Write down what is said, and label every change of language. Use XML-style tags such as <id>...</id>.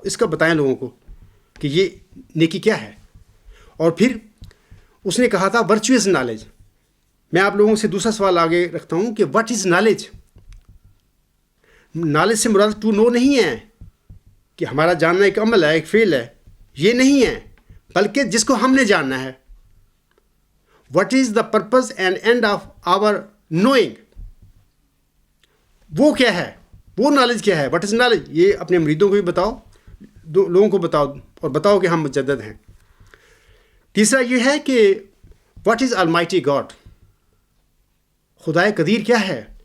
<ur>اس کا بتائیں لوگوں کو کہ یہ نیکی کیا ہے. اور پھر اس نے کہا تھا</ur> <en>Virtue is knowledge.</en> <ur>میں آپ لوگوں سے دوسرا سوال آگے رکھتا ہوں کہ</ur> <en>What is knowledge.</en> <ur>نالج سے مراد</ur> <en>to know</en> <ur>نہیں ہے کہ ہمارا جاننا ایک عمل ہے، ایک فعل ہے، یہ نہیں ہے، بلکہ جس کو ہم نے جاننا ہے.</ur> <en>What is the purpose and end of our knowing.</en> <ur>وہ کیا ہے، وہ نالج کیا ہے،</ur> <en>What is knowledge.</en> <ur>یہ اپنے مریدوں کو بھی بتاؤ، لوگوں کو بتاؤ، اور بتاؤ کہ ہم مجدد ہیں. تیسرا یہ ہے کہ</ur> <en>What is almighty God.</en> <ur>خدائے قدیر کیا ہے.</ur>